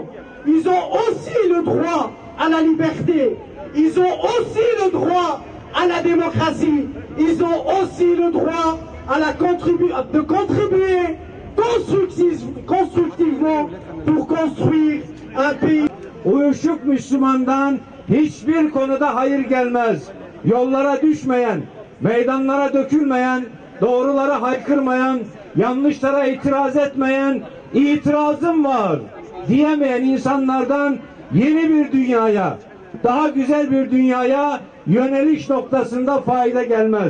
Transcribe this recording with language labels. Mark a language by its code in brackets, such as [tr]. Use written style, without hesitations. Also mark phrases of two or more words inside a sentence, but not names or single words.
[fr] Ils ont aussi le droit à la liberté, ils ont aussi le droit à la démocratie, ils ont aussi le droit à de contribuer konstruktivement pour construire un pays. [tr] Uyuşuk Müslümandan hiçbir konuda hayır gelmez. Yollara düşmeyen, meydanlara dökülmeyen, doğrulara haykırmayan, yanlışlara itiraz etmeyen, itirazım var diyemeyen insanlardan yeni bir dünyaya, daha güzel bir dünyaya yöneliş noktasında fayda gelmez.